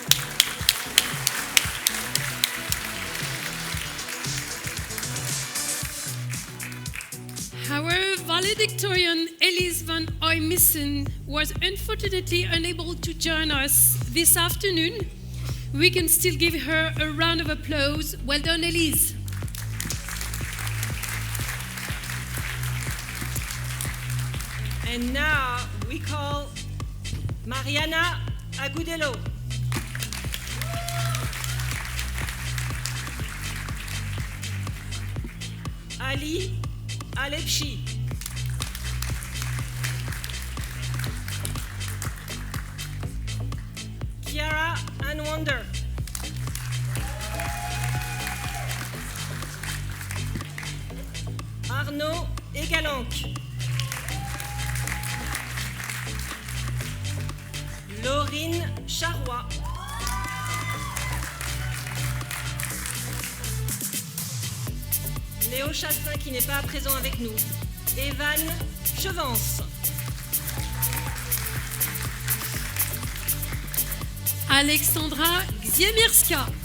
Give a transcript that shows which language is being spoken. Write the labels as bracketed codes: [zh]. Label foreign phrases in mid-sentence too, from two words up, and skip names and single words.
[en] Our valedictorian Elise van Oymissen was unfortunately unable to join us this afternoon. We can still give her a round of applause. Well done, Elise. And now we call Mariana Agudelo. Ali Alepchi. Kiara Anwander. Arnaud Egalanque. Laurine Charrois. [fr] Léo Chastin qui n'est pas présent avec nous. [en] Evan Chevance. Alexandra Xiemierska.